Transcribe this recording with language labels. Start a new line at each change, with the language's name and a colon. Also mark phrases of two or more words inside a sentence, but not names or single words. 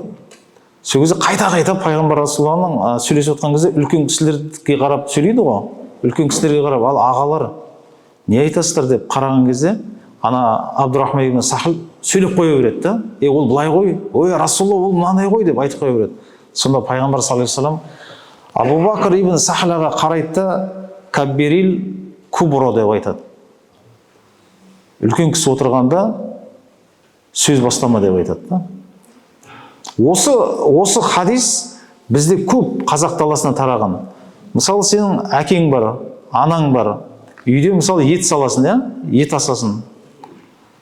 Kazakh: Сол кезде қайта-қайта Пайғамбар Расулаллахның сөйлесіп отқан кезде үлкен кісілерге қарап сөйлейді ғой. Үлкен кісілерге қарап, ал ағалар не айтасыздар деп қараған кезде, Абдурахман ибн Сахл сөйлеп қоя береді да. Ол былай ғой, ой Расулалла ол мынандай ғой деп айтып қоя береді. Сонда Пайғамбар
Arabic: صلى الله عليه وسلم
Kazakh: Абу Бакр ибн Сахлаға қарайды да,
Arabic: كبر الكبر
Kazakh: деп айтады. Үлкен кісі отырғанда сөз бастама деп айтады да. Осы хадис бізде көп қазақ даласына тараған. Мысалы сенің әкең бар, анаң бар, үйде мысалы ет саласын, ет асасын.